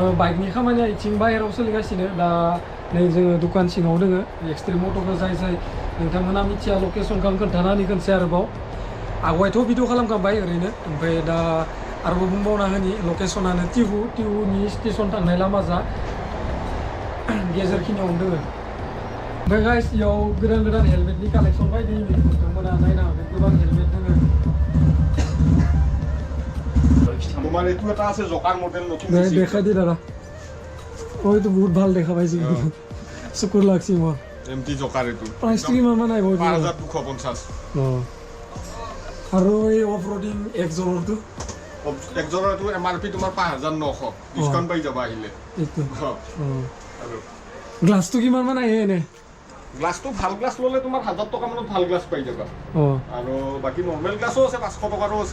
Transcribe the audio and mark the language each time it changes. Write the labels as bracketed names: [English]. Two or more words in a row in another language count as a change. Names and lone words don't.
[Bodo] बाइकनि खामानिया इथिं बाहेरायाव सोलिगासिनो दा नै जोङो दुकान सिङाव दोङो एक्सट्रिम मट'खौ जाय जाय नोंथांमोना मिथिया लकेसनखौ आं खोन्थानानै होनोसै आरोबाव आवगायथ' भिडिअ खालामखांबाय ओरैनो ओमफ्राय दा आरोबाव बुंबावना होनि लकेसनानो टिहुनि स्टेसन थांनाय लामा जा गेजेरखिनियावनो दोङो ओमफ्राय गाइस इयाव गोदान गोदान हेलमेटनि कालेक्सन बायदि नोंथांमोना नायनो हागोन गोबां हेलमेट दोङो [Assamese] তোমার একটু এটা আছে জকার মডেল নতুন দেখাই দি দাদা ওই তো বহুত ভাল দেখা পাইছি শুকুর লাগছে মোৰ এমটি জকার একটু প্ৰাইচটো কিমান মান আহিব 5250 আৰু এই অফ ৰডিং একজনৰটো একজনৰ এইটো এমআৰপি তোমাৰ 5900 ডিসকাউন্ট পাই যাবা আহিলে এইটো আৰু গ্লাছটো কিমান মান আহে এনে গ্লাছটো ভাল গ্লাছ ললে তোমাৰ 1000 টকা মানত ভাল গ্লাছ পাই যাবা আৰু বাকি নরমাল গ্লাছও আছে 500 টকাৰো আছে